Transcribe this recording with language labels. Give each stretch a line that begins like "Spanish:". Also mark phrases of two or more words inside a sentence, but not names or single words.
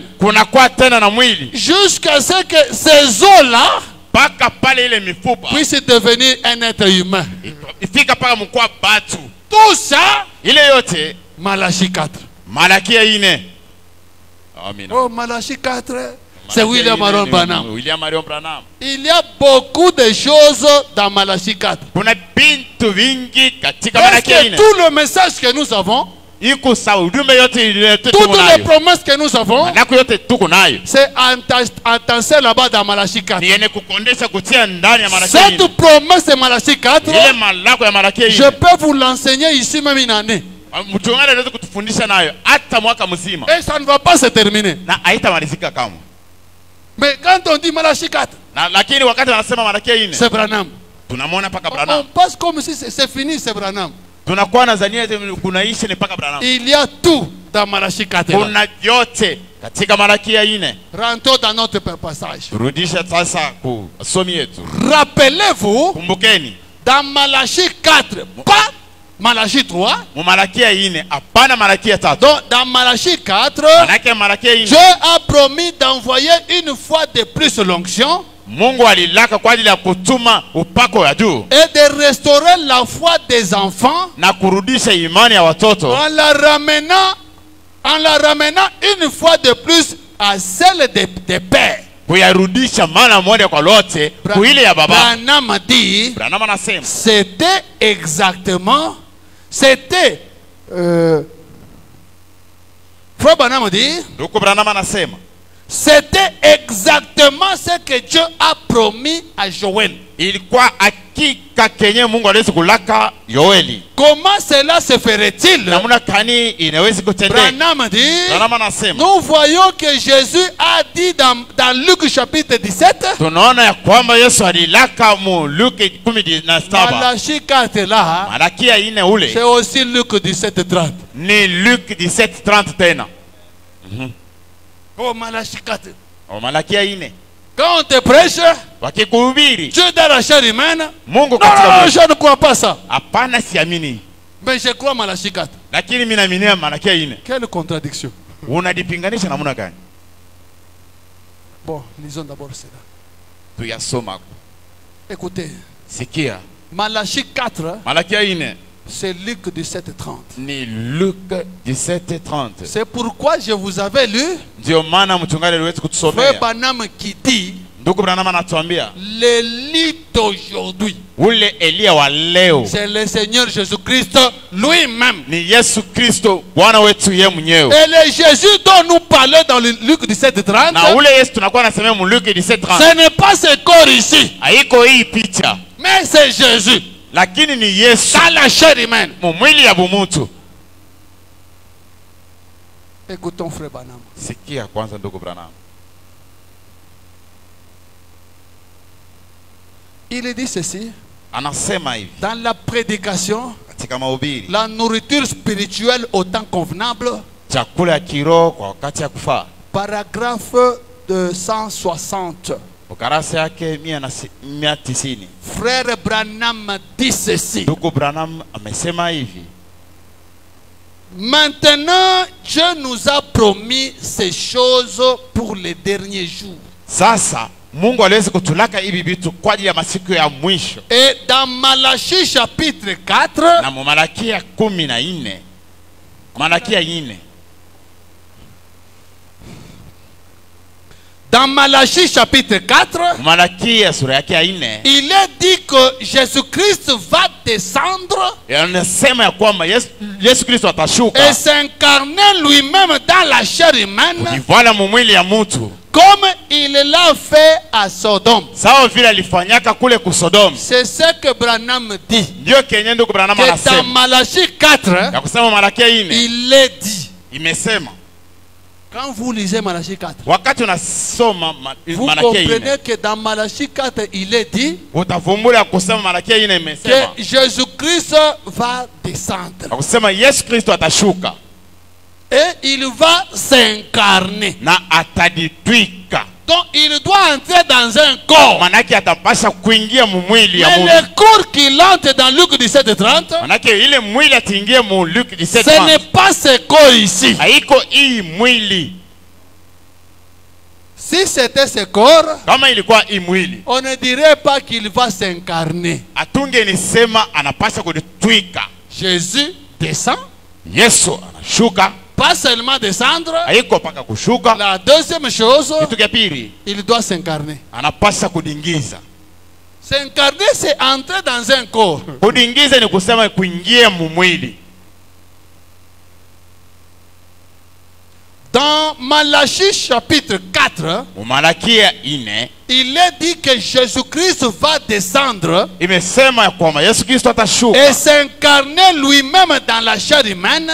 Swahili: kunakuwa tena na mwili,
French: Jusqu'à ce que ces os-là
Swahili: mpaka pale ile mifupa
French: puissent devenir un être humain.
Swahili: ifika mpaka mkwa batu.
French: Tout ça,
Swahili: Ile yote
French: Malachie 4.
Swahili: Malaki ya ine. Amina.
French: Oh, Malachie 4, c'est William Aaron Branham. William Aaron Branham. Il y a beaucoup de choses dans Malachie 4.
Swahili: Kuna bintu vingi katika
French: Parce
Swahili: Malaki ya
French: que
Swahili: ine.
French: tout le message que nous avons,
Swahili: Iko sawa, ujumbe yote ile
French: toutes
Swahili: tuko
French: les
Swahili: nayo.
French: promesses que nous avons,
Swahili: Nako yote tuko nayo.
French: c'est entassé là-bas dans Malachie 4.
Swahili: Ni yenye kukondesha kutia ndani ya Malaki ya ine.
French: Cette promesse de Malachie 4,
Swahili: Ile malako ya Malaki ya
French: je
Swahili: ine.
French: peux vous l'enseigner ici même une année.
Swahili: Mchungaji anaweza kutufundisha nayo hata mwaka mzima
French: Et ça ne va pas se terminer.
Swahili: na haitamalizika kamwe.
French: Mais quand on dit Malachie 4,
Swahili: Na lakini wakati wanasema Malaki ya ine,
French: c'est Branham.
Swahili: tunamwona paka
French: On
Swahili: Branham.
French: passe comme si c'est fini, c'est Branham.
Swahili: Tunakuwa na zania kunaishi ni paka Branham.
French: Il y a tout dans Malachie 4. là.
Swahili: Kuna yote katika Malaki ya ine.
French: Rentrons dans notre passage.
Swahili: Turudishe sasa ku somi yetu.
French: Rappelez-vous,
Swahili: Kumbukeni,
French: dans Malachie 4, pas Malachie 3,
Swahili: mu Malaki ya ine hapana Malaki ya tatu.
French: donc dans Malachie 4,
Swahili: Manake Malaki ya ine
French: Dieu a promis d'envoyer une fois de plus l'onction
Swahili: Mungu alilaka kwa ajili ya kutuma upako ya juu
French: et de restaurer la foi des enfants
Swahili: na kurudisha imani ya watoto
French: en la ramenant une fois de plus à celle des pères.
Swahili: kuyarudisha mara moja kwa lote kuile ya baba.
French: Branham a dit,
Swahili: Branham anasema
French: c'était exactement, c'était, Frère Branham a dit,
Swahili: ndugu Branham anasema
French: c'était exactement ce que Dieu a promis à Joël.
Swahili: ilikuwa hakika kenye Mungu aliweza kulaka Yoeli.
French: Comment cela se ferait-il?
Swahili: Namuna kani inaweza kutendeka?
French: Branham a dit,
Swahili: Branham anasema
French: nous voyons que Jésus a dit dans Luc chapitre 17,
Swahili: tunaona ya kwamba Yesu alilaka mu Luke 17.
French: Malachie 4 là,
Swahili: Malaki ya ine ule
French: c'est aussi Luc 17:30.
Swahili: ni Luke 17:30 tena.
French: Oh, Malachie 4.
Swahili: O Malaki ya ine
French: Quand on te prêche,
Swahili: wakikuhubiri
French: Dieu dans la chair humaine.
Swahili: Mungu
French: Non,
Swahili: katika
French: non,
Swahili: mwili.
French: je ne crois pas ça.
Swahili: Hapana, siamini,
French: Mais je crois Malachie 4.
Swahili: lakini mimi naaminia Malaki ya ine.
French: Quelle contradiction.
Swahili: Unadipinganisha namna gani?
French: Bon, lisons d'abord cela.
Swahili: Tuyasoma.
French: Écoutez,
Swahili: Sikia,
French: Malachie 4,
Swahili: Malaki ya ine
French: c'est Luc 17:30.
Swahili: ni Luke 17:30.
French: C'est pourquoi je vous avais lu
Swahili: Ndio maana mchungaji aliweza
French: Frère
Swahili: kutusomea.
French: Branham qui dit
Swahili: Ndugu Branham anatuambia
French: l'élite d'aujourd'hui,
Swahili: ule Elia wa leo
French: c'est le Seigneur Jésus-Christ lui-même.
Swahili: ni Yesu Kristo Bwana wetu yeye mwenyewe.
French: Et le Jésus dont nous parlons dans le Luc 17:30,
Swahili: Na ule Yesu tunakuwa nasemea mu Luke 17:30.
French: ce n'est pas ce corps ici,
Swahili: Haiko hii picha,
French: mais c'est Jésus
Swahili: lakini ni Yesu
French: dans la chair humaine.
Swahili: mu mwili ya bumutu.
French: Écoutons Frère Branham.
Swahili: Sikia kwanza ndugu Branham.
French: Il dit ceci,
Swahili: Anasema hivi
French: dans la prédication,
Swahili: katika mahubiri,
French: la nourriture spirituelle au temps convenable,
Swahili: chakula ya kiroho kwa wakati ya kufaa.
French: paragraphe de 160.
Swahili: Ukarasa yake 190.
French: Frère Branham dit ceci.
Swahili: Ndugu Branham amesema hivi:
French: Maintenant, Dieu nous a promis ces choses pour les derniers jours.
Swahili: sasa Mungu aliweza kutulaka hivi vitu kwa ajili ya masiku ya mwisho.
French: Et dans Malachie chapitre 4,
Swahili: Na Malakia 14, Malakia 4,
French: dans Malachie chapitre 4,
Swahili: Malakia sura yake ya 4,
French: il est dit que Jésus-Christ va descendre
Swahili: anasema ya kwamba Yesu Kristo atashuka
French: et s'incarner lui-même dans la chair humaine,
Swahili: kujivala mwili ya mtu
French: comme il l'a fait à Sodome.
Swahili: sawa vile alifanyaka kule ku Sodoma.
French: C'est ce que Branham dit.
Swahili: Ndio kenye ndugu Branham
French: Que dans
Swahili: anasema
French: Malachie 4,
Swahili: ya kusema Malakia 4
French: il est dit.
Swahili: imesema.
French: Quand vous lisez Malachie 4,
Swahili: Wakati unasoma
French: vous
Swahili: Malakia 4
French: comprenez que dans Malachie 4, il est dit
Swahili: utavumbula kusema Malakia 4 imesema
French: que Jésus-Christ va descendre.
Swahili: ya kusema Yesu Kristo atashuka
French: Et il va s'incarner.
Swahili: na ataditwika.
French: Donc il doit entrer dans un corps.
Swahili: Manake atapasha kuingia mwili ya
French: Mais
Swahili: Mungu.
French: le corps qu'il entre dans Luc 17:30,
Swahili: Manake ile mwili atiingie mu Luke
French: ce
Swahili: 17.
French: n'est pas ce corps ici.
Swahili: Haiko hii mwili.
French: Si c'était ce corps,
Swahili: Kama ilikuwa hii mwili,
French: on ne dirait pas qu'il va s'incarner.
Swahili: atunge nisema anapasha kuditwika.
French: Jésus descend,
Swahili: Yesu anashuka,
French: pas seulement descendre.
Swahili: haiko paka kushuka.
French: La deuxième chose,
Swahili: Kitu cha pili,
French: il doit s'incarner.
Swahili: anapasha kudingiza.
French: S'incarner, c'est entrer dans un corps.
Swahili: Kudingiza ni kusema kuingia mu mwili.
French: Dans Malachie chapitre 4,
Swahili: Malakia 4
French: il est dit que Jésus-Christ va descendre
Swahili: imesema ya kwamba Yesu Kristo atashuka
French: et s'incarner lui-même dans la chair humaine,